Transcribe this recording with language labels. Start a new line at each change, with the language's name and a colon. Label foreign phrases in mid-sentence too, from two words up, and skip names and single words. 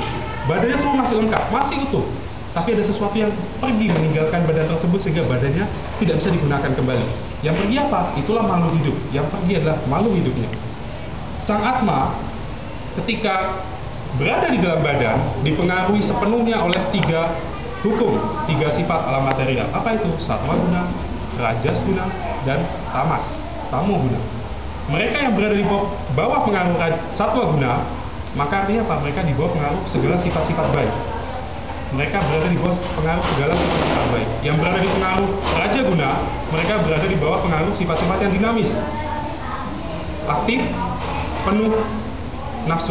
Indonesian: Badannya semua masih lengkap, masih utuh, tapi ada sesuatu yang pergi meninggalkan badan tersebut sehingga badannya tidak bisa digunakan kembali. Yang pergi apa? Itulah makhluk hidup. Yang pergi adalah makhluk hidupnya. Sang Atma ketika berada di dalam badan dipengaruhi sepenuhnya oleh 3 hukum, 3 sifat alam material. Apa itu? Sattva guna, rajas guna, dan tamas, tamo guna. Mereka yang berada di bawah pengaruh sattva guna, maka artinya apa? Mereka di bawah pengaruh segala sifat-sifat baik. Mereka berada di bawah pengaruh segala sifat-sifat baik. Yang berada di pengaruh raja guna, mereka berada di bawah pengaruh sifat-sifat yang dinamis, aktif, penuh nafsu.